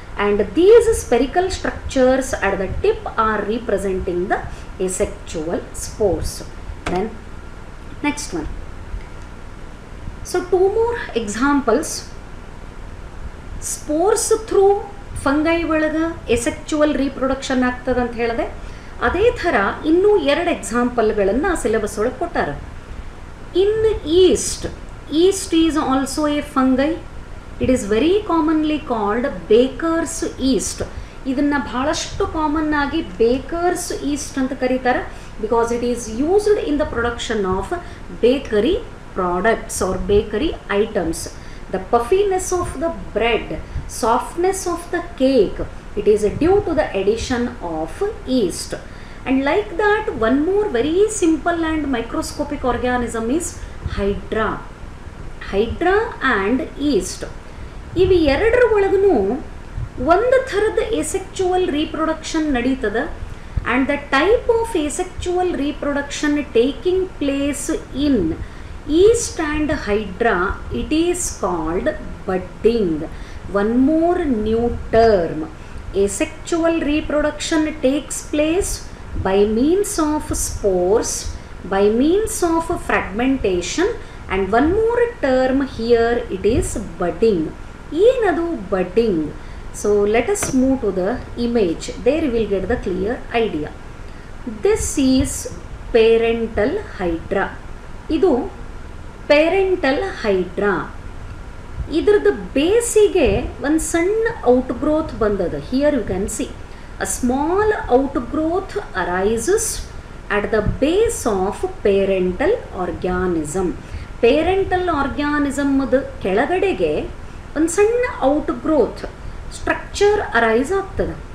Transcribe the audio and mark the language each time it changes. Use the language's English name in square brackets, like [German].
[English] And these spherical structures at the tip are representing the asexual spores. Then next one. So 2 more examples. Spores through fungi [Kannada] ಒಳಗೆ asexual reproduction ಆಗ್ತದೆ ಅಂತ ಹೇಳಿದೆ. ಅದೇ ಥರ ಇನ್ನೂ 2 ಎಕ್ಸಾಂಪಲ್ಗಳನ್ನು syllabus ಒಳಗೆ ಕೊಟ್ಟಾರೆ. [English] In yeast is also a fungi. It is very commonly called baker's yeast. [Kannada] ಇದನ್ನು ಬಹಳಷ್ಟು ಕಾಮನ್ ಆಗಿ ಬೇಕರ್ಸ್ ಈಸ್ಟ್ ಅಂತ ಕರೀತಾರೆ. [English] Because it is used in the production of bakery products or bakery items. The puffiness of the bread, softness of the cake, it is due to the addition of yeast. And like that, one more very simple and microscopic organism is hydra. Hydra and yeast. [Kannada] ಇವು ಎರಡರ ಒಳಗೂ ಒಂದು ಥರದ ಎಸೆಕ್ಚುವಲ್ reproduction ನಡೀತದೆ. [English] And the type of asexual reproduction taking place in yeast and hydra, it is called budding. One more new term. Asexual reproduction takes place by means of spores, by means of fragmentation, and one more term here, it is budding. [Kannada] ಏನದು budding? [English] So let us move to the image. There you will get the clear idea. This is parental hydra. [Kannada] ಇದು parental hydra. ಇದ್ರದ್ದು ಬೇಸಿಗೆ ಒಂದು ಸಣ್ಣ ಔಟ್ಗ್ರೋತ್ ಬಂದದ. [English] Here you can see a small outgrowth arises at the base of parental organism. [Kannada] Parental ಆರ್ಗ್ಯಾನಿಸಮ್ದು ಕೆಳಗಡೆಗೆ ಒಂದು ಸಣ್ಣ ಔಟ್ಗ್ರೋತ್ structure arise ಆಗ್ತದೆ.